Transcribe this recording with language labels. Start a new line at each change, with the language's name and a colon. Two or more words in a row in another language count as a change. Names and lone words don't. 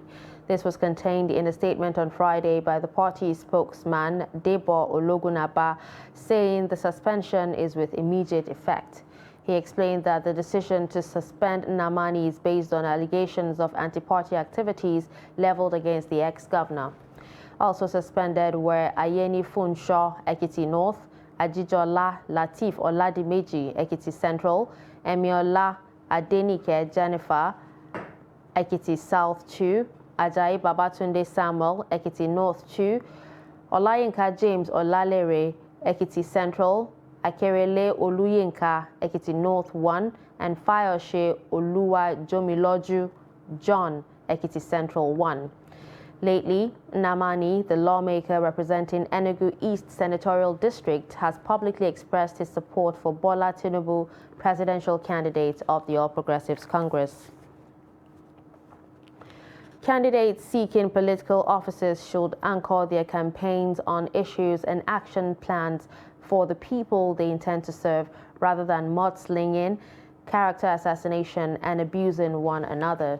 English: This was contained in a statement on Friday by the party's spokesman, Debo Ologunaba, saying the suspension is with immediate effect. He explained that the decision to suspend Nnamani is based on allegations of anti-party activities leveled against the ex-governor. Also suspended were Ayeni Funshaw, Ekiti North, Ajijola Latif Oladimeji, Ekiti Central, Emiola Adenike Jennifer, Ekiti South 2, Ajayi Babatunde Samuel, Ekiti North 2, Olayinka James Olalere, Ekiti Central, Akerele Oluyinka, Ekiti North 1, and Fayoshe Oluwa Jomiloju John, Ekiti Central 1. Lately, Nnamani, the lawmaker representing Enugu East Senatorial District, has publicly expressed his support for Bola Tinubu, presidential candidate of the All Progressives Congress. Candidates seeking political offices should anchor their campaigns on issues and action plans for the people they intend to serve, rather than mudslinging, character assassination, and abusing one another.